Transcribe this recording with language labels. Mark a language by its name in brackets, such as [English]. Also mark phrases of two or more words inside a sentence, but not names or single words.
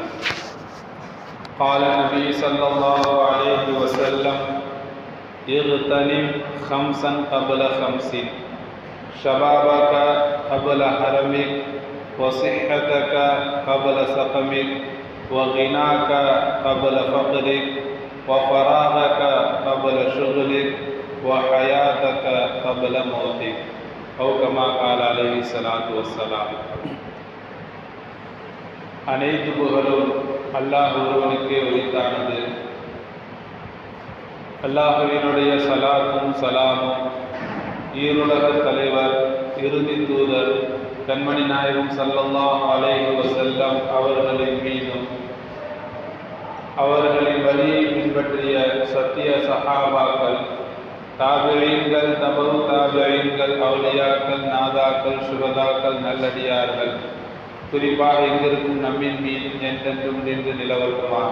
[Arabic] قال النبي صلى الله عليه وسلم: اغتنم خمسا قبل خمس، شبابك قبل حرمك، وصحتك قبل سقمك، وغناك قبل فقرك، وفراغك قبل شغلك، وحياتك قبل موتك، أو كما قال عليه الصلاة والسلام. [Tamil] அனைத்து புகழும் அல்லாஹ் ஒருவனுக்கே உரித்தானது. அல்லாஹுவினுடைய சலாத்தும் சலாமும் ஈருலக தலைவர், இறுதி தூதர் கண்மணி நாயகம் [Arabic] صلى الله عليه وسلم [Tamil] அவர்களின் மீதும், அவர்களின் வழியை பின்பற்றிய சத்திய சஹாபாக்கள், தாபிஈன்கள், தபு தாபிஈன்கள், அவுலியாக்கள், நாதாக்கள், சுஹதாக்கள், நல்லடியார்கள், குறிப்பாக எங்கிருக்கும் நம்மின் மீதும் என்றென்றும் நின்று நிலவரமாக.